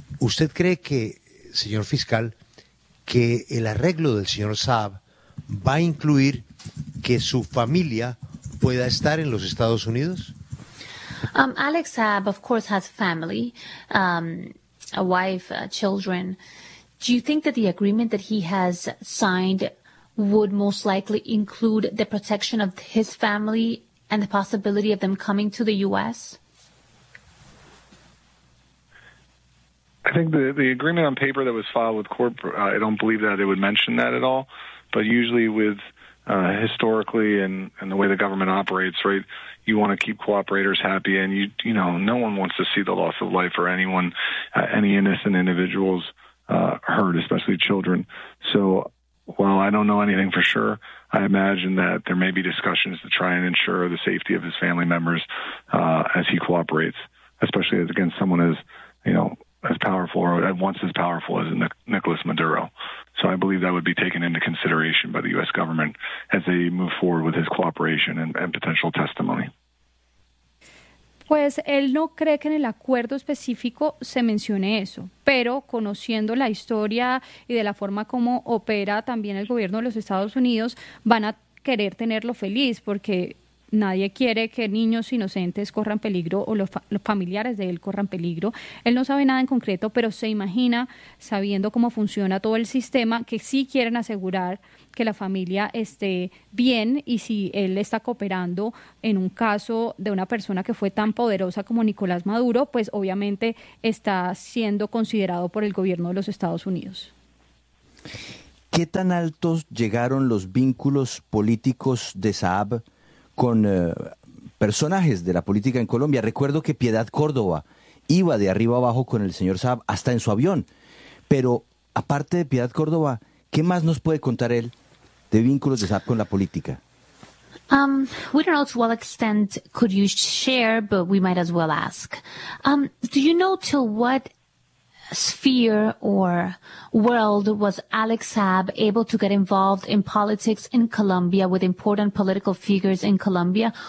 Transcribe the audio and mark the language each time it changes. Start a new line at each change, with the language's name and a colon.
Spanish: ¿Usted cree que, señor fiscal, que el arreglo del señor Saab va a incluir que su familia pueda estar en los Estados Unidos?
English: Alex Saab, of course, has family, a wife, children. Do you think that the agreement that he has signed would most likely include the protection of his family and the possibility of them coming to the U.S.? I think the agreement on paper that was filed with court, I don't believe that it would mention that at all. But usually with historically and the way the government operates, right, you want to keep cooperators happy. And, you know, no one wants to see the loss of life or anyone, any innocent individuals hurt, especially children. So while I don't know anything for sure, I imagine that there may be discussions to try and ensure the safety of his family members as he cooperates, especially as against someone as, you know, as powerful or once as powerful as Nicolas Maduro. So I believe that would be taken into consideration by the U.S. government as they move forward with his cooperation and potential testimony.
Spanish: Pues él no cree que en el acuerdo específico se mencione eso, pero conociendo la historia y de la forma como opera también el gobierno de los Estados Unidos, van a querer tenerlo feliz porque Nadie quiere que niños inocentes corran peligro o los familiares de él corran peligro. Él no sabe nada en concreto, pero se imagina, sabiendo cómo funciona todo el sistema, que sí quieren asegurar que la familia esté bien, y si él está cooperando en un caso de una persona que fue tan poderosa como Nicolás Maduro, pues obviamente está siendo considerado por el gobierno de los Estados Unidos. ¿Qué tan altos llegaron los vínculos políticos de Saab con personajes de la política en Colombia? Recuerdo que Piedad Córdoba iba de arriba abajo con el señor Saab hasta en su avión. Pero aparte de Piedad Córdoba, ¿qué más nos puede contar él de vínculos de Saab con la política?
English: We don't know to what extent could you share, but we might as well ask. Do you know to what sphere or world was Alex Saab able to get involved in politics in Colombia with important political figures in Colombia?